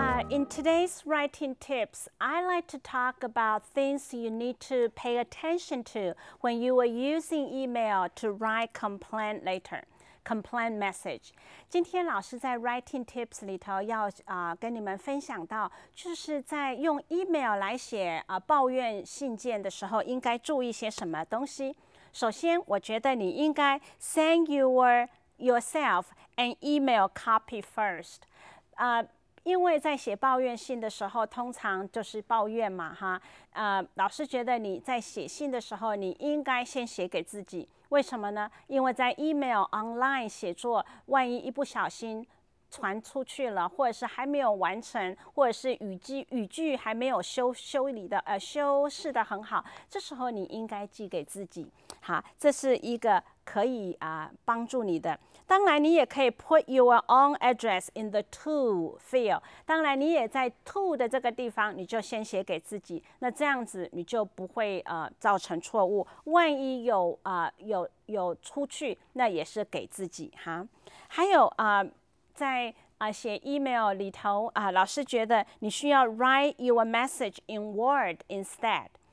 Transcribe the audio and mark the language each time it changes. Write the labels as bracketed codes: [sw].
[en] In today's writing tips, I like to talk about things you need to pay attention to when you are using email to write complaint letter. complaint message。 [zh] 今天老师在 writing tips 里头要跟你们分享到，就是在用 email 来写抱怨信件的时候，应该注意些什么东西。首先，我觉得你应该 [en] send yourself an email copy first。 [zh] 因为在写抱怨信的时候，通常就是抱怨嘛，哈。老师觉得你在写信的时候，你应该先写给自己。为什么呢？因为在 email online 写作，万一一不小心传出去了，或者是还没有完成，或者是语句还没有修饰的很好，这时候你应该寄给自己。好，这是一个可以帮助你的。当然，你也可以 [en] put your own address in the to field。 [zh] 当然，你也在 to 的这个地方，你就先写给自己。那这样子你就不会造成错误。万一有出去，那也是给自己哈。还有在写 email 里头老师觉得你需要 [en] write your message in Word instead。